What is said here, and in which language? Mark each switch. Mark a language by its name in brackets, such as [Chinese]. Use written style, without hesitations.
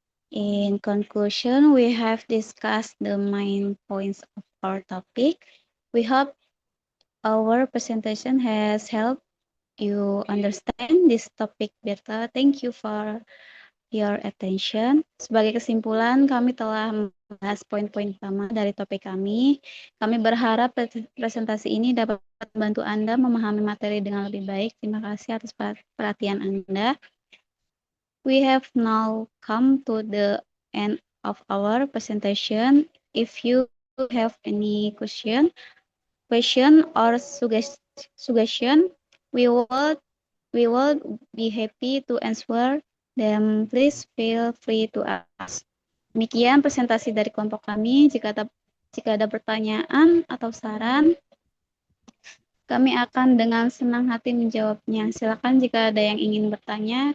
[English] In conclusion, we have discussed the main points of our topic. We hope our presentation has helped you understand this topic better. Thank you for your attention. [Indonesian] Sebagai kesimpulan, kami telah membahas poin-poin utama dari topik kami. Kami berharap presentasi ini dapat membantu Anda memahami materi dengan lebih baik. Terima kasih atas perhatian Anda. [English] We have now come to the end of our presentation. If you have any question or suggestion, we will be happy to answer them. Please feel free to ask. [Indonesian] Demikian presentasi dari kelompok kami. Jika ada pertanyaan atau saran, kami akan dengan senang hati menjawabnya. Silakan jika ada yang ingin bertanya.